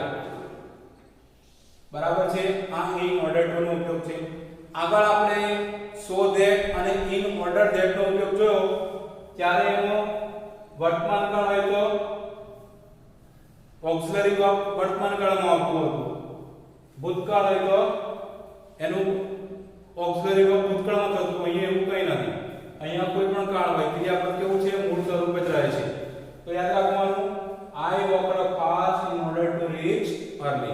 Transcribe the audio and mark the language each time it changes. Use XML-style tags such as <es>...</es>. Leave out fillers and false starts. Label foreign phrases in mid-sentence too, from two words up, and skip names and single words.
<gu>બરાબર છે. આ</gu> <en>in order to</en> <gu>નો ઉપયોગ છે. આગળ આપણે</gu> <en>so that</en> <gu>અને</gu> <en>in order that</en> <gu>નો ઉપયોગ જોયો ત્યારે એનો વર્તમાન કાળ હોય તો</gu> <en>auxiliary verb</en> <gu>વર્તમાન કાળમાં આવતું હતું. ભૂતકાળ હોય તો એનું</gu> <en>auxiliary verb</en> <gu>ભૂતકાળમાં થતું. અહીંયા એવું કંઈ નથી. અહીંયા કોઈ પણ કાળ હોય ક્રિયાપદ કેવું છે મૂળ સ્વરૂપે જ રહે છે. તો યાદ રાખવાનું</gu> <en>I walked fast in order to reach early.</en>